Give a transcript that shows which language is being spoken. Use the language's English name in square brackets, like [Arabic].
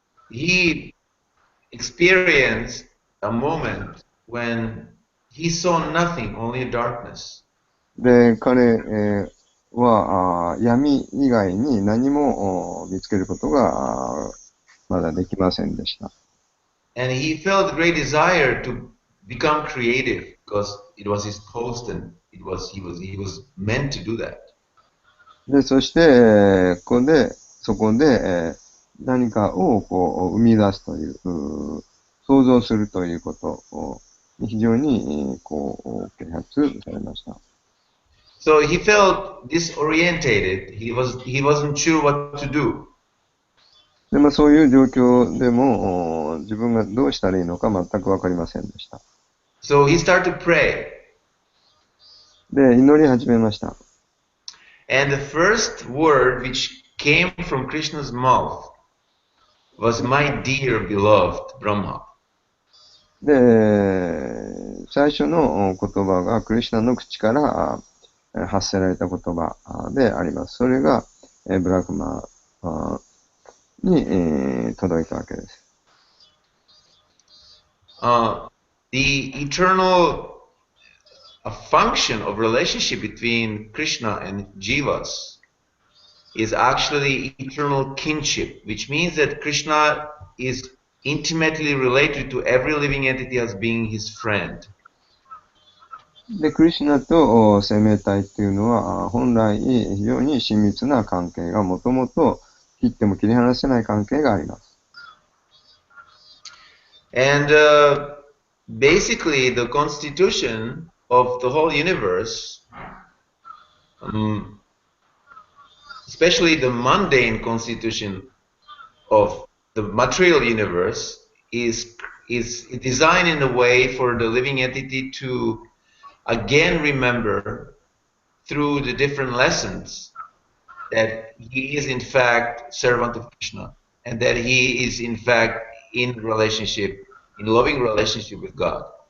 [English] he experienced a moment when he saw nothing, only darkness. [Japanese] で、彼、は闇以外に何も見つけることがまだできませんでした。 [English] And he felt a great desire to become creative because it was his post and he was meant to do that. [Japanese] で、そして、そこで、何かを生み出すという、想像するということを非常に啓発されました。 [English] So he felt disorientated. He wasn't sure what to do. [Japanese] で、そういう状況でも自分がどうしたらいいのか全くわかりませんでした。 [English] So he started to pray. [Japanese] で、祈り始めました。 [English] And the first word which came from Krishna's mouth was my dear beloved Brahma. [Japanese] で、最初の言葉がクリシュナの口から発せられた言葉であります。それがブラフマに届いたわけです。 [English] The eternal function of relationship between Krishna and Jivas is actually eternal kinship, which means that Krishna is intimately related to every living entity as being his friend. [Japanese] で、クリシュナと生命体っていうのは本来非常に親密な関係がもともと切っても切り離せない関係があります。 [English] And basically the constitution of the whole universe, especially the mundane constitution of the material universe, is designed in a way for the living entity to again remember through the different lessons that he is in fact servant of Krishna and that he is in fact in loving relationship with God.